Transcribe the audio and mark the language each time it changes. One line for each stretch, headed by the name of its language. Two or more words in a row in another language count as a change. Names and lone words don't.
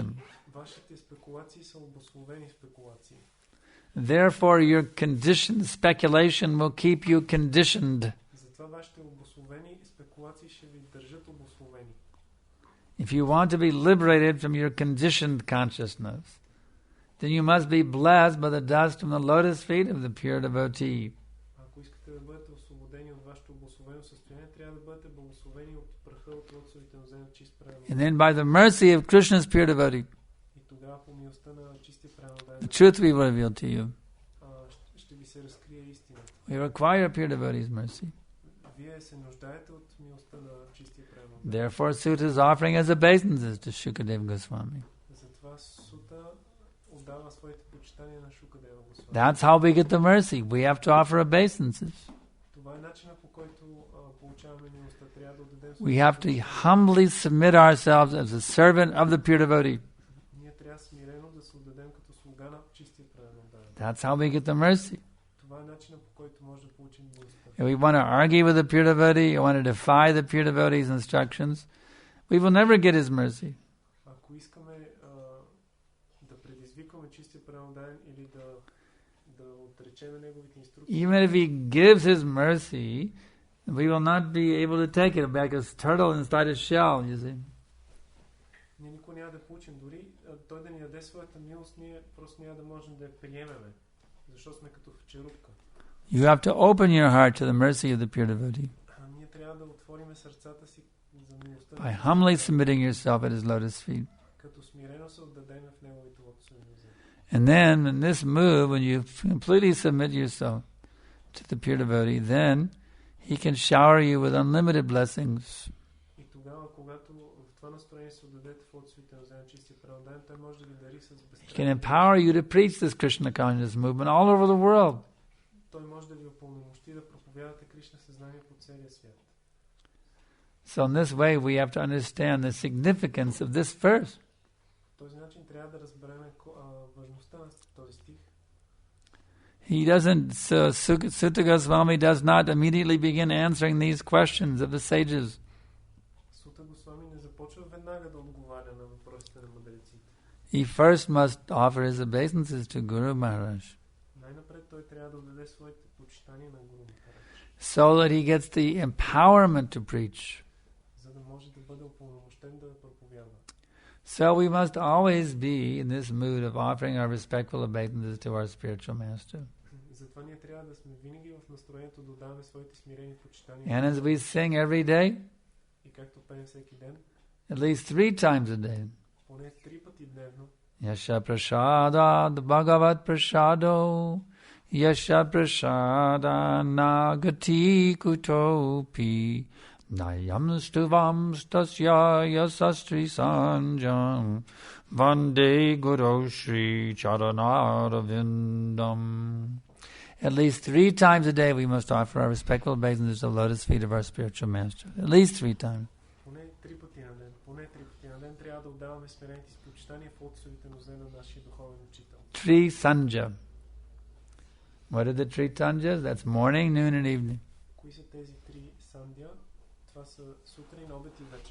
Bulgarian: Вашите спекулации са обусловени спекулации.
English: Therefore, your conditioned speculation will keep you conditioned.
Bulgarian: Затова вашите обусловени спекулации ще ви държат обусловени.
English: If you want to be liberated from your conditioned consciousness, then you must be blessed by the dust from the lotus feet of the pure devotee.
Bulgarian: Ако искате да бъдете освободени от вашето обусловено състояние, трябва да бъдете благословени от праха от лотосовите ноземи от чист преданен.
English: And then by the mercy of Krishna's pure devotee,
Bulgarian: И тогава по милостта на чистия преданен,
English: the truth will be revealed to you.
Bulgarian: ще ви се разкрие истина.
English: We require pure devotee's mercy.
Bulgarian: Вие се нуждаете от милостта на чистия преданен.
English: Therefore, Sutta is offering as obeisances to Shukadeva Goswami.
Bulgarian: Затова Сута отдава своите почитания на Шукадева Госвами.
English: That's how we get the mercy. We have to offer obeisances.
Bulgarian: Това е начинът, по който получаваме милостта. Трябва да отдадем.
English: We have to humbly submit ourselves as a servant of the pure devotee.
Bulgarian: Ние трябва смирено да се отдадем като слуга на чистия преданен.
English: That's how we get the mercy.
Bulgarian: Това е начинът, по който може да получим милостта.
English: If we want to argue with the pure devotee, or want to defy the pure devotee's instructions, we will never get his mercy.
Bulgarian: Ако искаме да предизвикаме чистия преданен или да отречеме неговите инструкции,
English: Even if he gives his mercy, we will not be able to take it like a turtle inside a shell, you see.
Bulgarian: ние никога няма да получим. Дори той да ни даде своята милост, ние просто няма да можем да я приемеме, защото сме като в черупка.
English: You have to open your heart to the mercy of the pure devotee
Bulgarian: Ние трябва да отвориме сърцата си за милостта,
English: by humbly submitting yourself at his lotus feet.
Bulgarian: като смирено се отдадеме в неговите лотосови нозе.
English: And then in this move, when you completely submit yourself to the pure devotee, then he can shower you with unlimited blessings.
Bulgarian: И тогава, когато в това настроение се отдадете в лотосовите нозе на чистия преданен, той може да ви дари с
English: He can
Bulgarian: безкрайни.
English: empower you to preach this Krishna consciousness movement all over the world.
Bulgarian: Той може да ви упълномощи да проповядате Кришна съзнание по целия свят.
English: So in this way, we have to understand the significance of this verse.
Bulgarian: По този начин трябва да разберем важността на този стих.
English: He doesn't, Sutta Goswami does not immediately begin answering these questions of the sages.
Bulgarian: Сута Госвами не започва веднага да отговаря на въпросите на мъдреците.
English: He first must offer his obeisances to Guru Maharaj,
Bulgarian: Най-напред той трябва да отдаде своите почитания на Гуру Махарадж,
English: so that he gets the empowerment to preach.
Bulgarian: за да може да бъде упълномощен да проповядва.
English: So we must always be in this mood of offering our respectful obeisances to our spiritual master.
Bulgarian: Затова ние трябва да сме винаги в настроението да даваме своите смирени почитания.
English: And as we sing every day,
Bulgarian: И както пеем всеки ден,
English: at least 3 times a day,
Bulgarian: поне 3 пъти дневно,
Sanskrit: Yasha prasada bhagavat prasado, Yasha prasada nagati kutopi, Nayam stuvam stasya yasastri sanjam, Vande Guru Shri Charanarvindam.
English: At least 3 times a day we must offer our respectful obeisances to the lotus feet of our spiritual master. At least 3 times.
Bulgarian: поне 3 пъти на ден, трябва да отдаваме смирените си почитания в лотосовите нозе на нашия духовен учител.
English: 3 sanja. What are the 3 sanjas? That's morning, noon and evening.
Bulgarian: Кои са тези 3 сандия? Това са сутрин, обед и вечер.